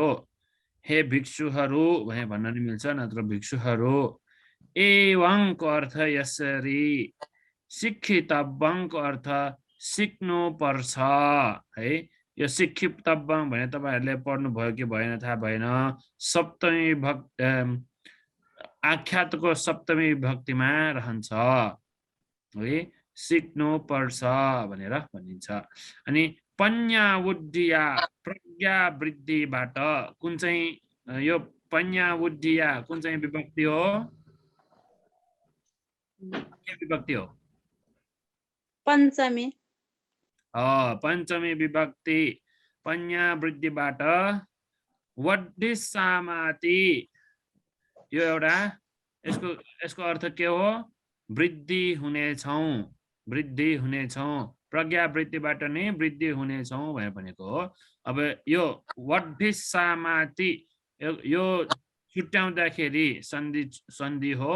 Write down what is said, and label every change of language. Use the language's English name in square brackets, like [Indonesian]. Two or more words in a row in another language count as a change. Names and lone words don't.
[Nepali] हे भिक्षुहरू भने भन्न नि मिल्छ, नत्र भिक्षुहरू। एवं को अर्थ यसरी, शिक्षितव्यं को अर्थ सिक्नु पर्छ है। यो शिक्षितव्यं भने तपाईहरुले पढ्नु भयो कि भएन थाहा भएन। सप्तमी आख्यातको सप्तमी विभक्तिमा रहन्छ है, सिक्नु पर्छ भनेर भनिन्छ। अनि पन्यावुद्धिया प्रज्ञा वृद्धिबाट कुन चाहिँ यो पन्यावुद्धिया कुन चाहिँ विभक्ति हो? के विभक्ति हो? पञ्चमी। पञ्चमी विभक्ति पन्या वृद्धिबाट वड्ढिस्सामाति। यो एउटा यसको अर्थ के हो? वृद्धि हुनेछौं, वृद्धि हुनेछौं। प्रज्ञा वृद्धिबाट नै वृद्धि हुनेछौं भनेको हो। अब यो वड्ढिस्सामाति यो छुट्याउँदाखेरि सन्धि हो।